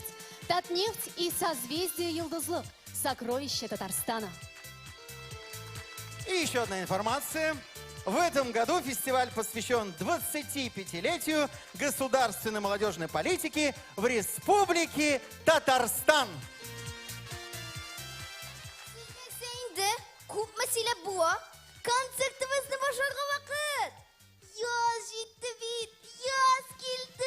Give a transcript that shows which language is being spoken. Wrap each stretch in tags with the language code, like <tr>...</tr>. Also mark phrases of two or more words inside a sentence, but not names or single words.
<ru>«Татнефть» и «Созвездие Йылдызлык» – сокровище Татарстана. И еще одна информация. В этом году фестиваль посвящен 25-летию государственной молодежной политики в Республике Татарстан.</ru> <tt>Күп мәсьәлә бу. Концертыбызны башларга вакыт. Яз җитте бит. Яз килде.</tt>